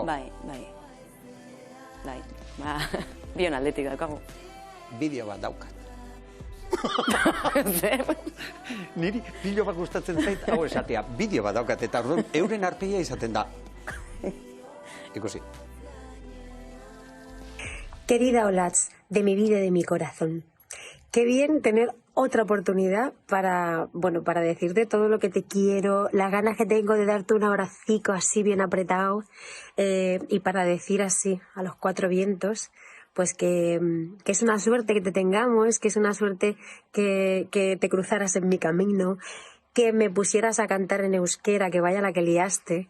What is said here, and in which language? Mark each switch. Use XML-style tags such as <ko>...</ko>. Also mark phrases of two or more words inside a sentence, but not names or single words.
<eu>Bai. Bion aldetik daukagu. Bideo bat daukat. Niri bideo bat gustatzen zait, hau esatea, bideo bat daukat, eta euren arpegia izaten da. Ikusi.</eu> <es>Querida Olatz, de mi vida y de mi corazón. Qué bien tener otra oportunidad para decirte todo lo que te quiero, las ganas que tengo de darte un abracico así bien apretado y para decir así a los cuatro vientos, pues que es una suerte que te tengamos, que es una suerte que te cruzaras en mi camino, que me pusieras a cantar en euskera, que vaya la que liaste.</es>